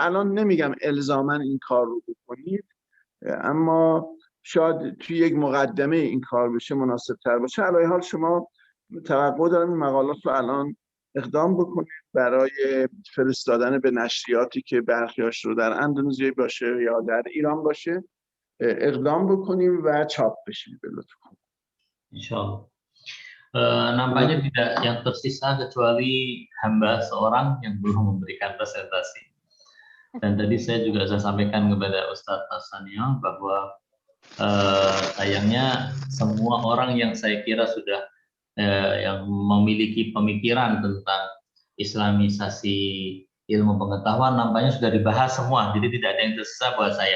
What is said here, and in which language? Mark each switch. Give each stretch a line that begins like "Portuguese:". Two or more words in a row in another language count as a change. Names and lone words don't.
Persian: الان نمیگم الزاماً این کار رو بکنید، اما شاید توی یک مقدمه این کار بشه مناسب تر باشه. علی حال شما توقع دارم این مقالات رو الان اقدام بکنید برای فرستادن به نشریاتی که برخیاش رو در اندونزی باشه یا در ایران باشه اقدام بکنیم و چاپ بشه به لطف.
Indonesian: Insyaallah. Nampaknya tidak yang tersisa kecuali hamba seorang yang belum memberikan presentasi. Dan tadi saya sampaikan kepada Ustadz Hasanio bahwa sayangnya semua orang yang saya kira sudah yang memiliki pemikiran tentang Islamisasi ilmu pengetahuan nampaknya sudah dibahas semua, jadi tidak ada yang tersisa buat saya.